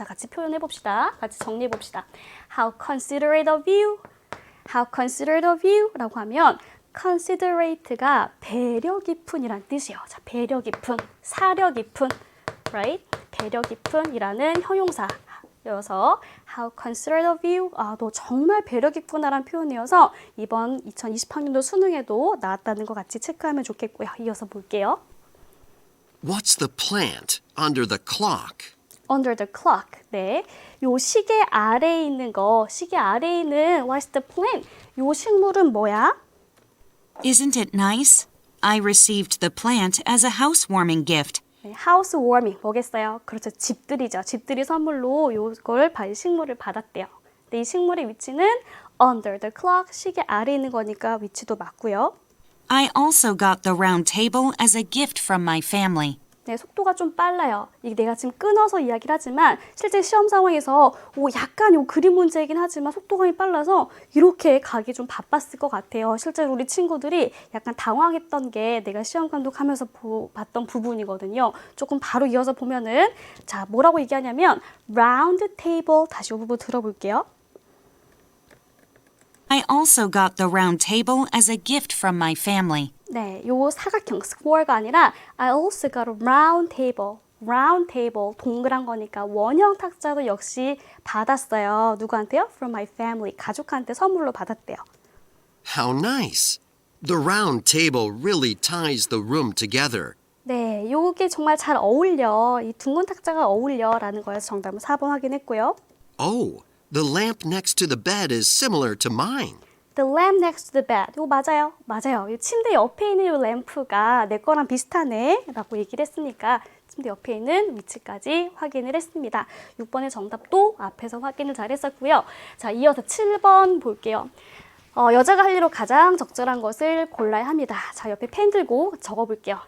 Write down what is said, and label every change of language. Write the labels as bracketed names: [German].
[Korean] 자, 같이 표현해 봅시다. 같이 정리해 봅시다. [English] How considerate of you. How considerate of you [Korean] 라고 하면 considerate가 배려 깊은이란 뜻이에요. 자, 배려 깊은, 사려 깊은, right? 배려 깊은이라는 형용사. [English] 여서 How considerate of you. [Korean] 너 정말 배려 깊구나라는 표현이어서 이번 2020학년도 수능에도 나왔다는 거 같이 체크하면 좋겠고요. 이어서 볼게요. [English] What's the plant under the clock? Under the clock. [Korean] 네, 요 시계 아래에 있는 거, 시계 아래에 있는 [English] What's the plant? [Korean] 요 식물은 뭐야? [English] Isn't it nice? I received the plant as a housewarming gift. [Korean] 네, housewarming 뭐겠어요? 그렇죠, 집들이죠. 집들이 선물로 요걸 식물을 받았대요. 근데 이 식물의 위치는 under the clock, 시계 아래에 있는 거니까 위치도 맞고요. [English] I also got the round table as a gift from my family. [Korean] 네, 속도가 좀 빨라요. 이게 내가 지금 끊어서 이야기를 하지만 실제 시험 상황에서 약간 요 그림 문제이긴 하지만 속도감이 빨라서 이렇게 가기 좀 바빴을 것 같아요. 실제로 우리 친구들이 약간 당황했던 게 내가 시험 감독하면서 봤던 부분이거든요. 조금 바로 이어서 보면은 자, 뭐라고 얘기하냐면 round table, 다시 이 부분 들어볼게요. [English] I also got the round table as a gift from my family. [Korean] 네, 요 사각형 square가 아니라 [English] I also got a round table. [Korean] round table 동그란 거니까 원형 탁자도 역시 받았어요. 누구한테요? [English] From my family. [Korean] 가족한테 선물로 받았대요. [English] How nice. The round table really ties the room together. [Korean] 네, 요게 정말 잘 어울려. 이 둥근 탁자가 어울려라는 거여서 정답은 4번 확인했고요. [English] Oh, the lamp next to the bed is similar to mine. The lamp next to the bed. [Korean] 이거 맞아요. 맞아요. 이 침대 옆에 있는 이 램프가 내 거랑 비슷하네 라고 얘기를 했으니까 침대 옆에 있는 위치까지 확인을 했습니다. 6번의 정답도 앞에서 확인을 잘 했었고요. 자, 이어서 7번 볼게요. 여자가 할 일로 가장 적절한 것을 골라야 합니다. 자, 옆에 펜 들고 적어볼게요.